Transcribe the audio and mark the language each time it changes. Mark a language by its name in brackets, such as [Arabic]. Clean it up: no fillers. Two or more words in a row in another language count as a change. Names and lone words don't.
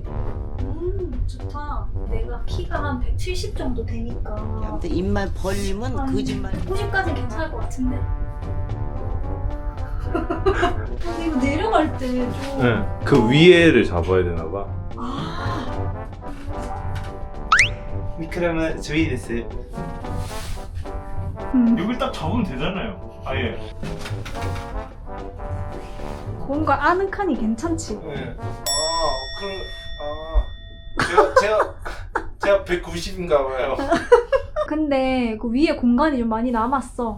[Korean] 좋다. 내가 키가 한 170 정도 되니까 아무튼 입만 벌리면 아니. 거짓말. 90까지 괜찮을 것 같은데? 근데 이거 내려갈 때 좀... 네. 그 위에를 잡아야 되나 봐. 아, いくらもちょいいです 여기 딱 잡으면 되잖아요. 아예. 뭔가 아늑하니 괜찮지? 네. 제가 190인가 봐요. 근데 그 위에 공간이 좀 많이 남았어.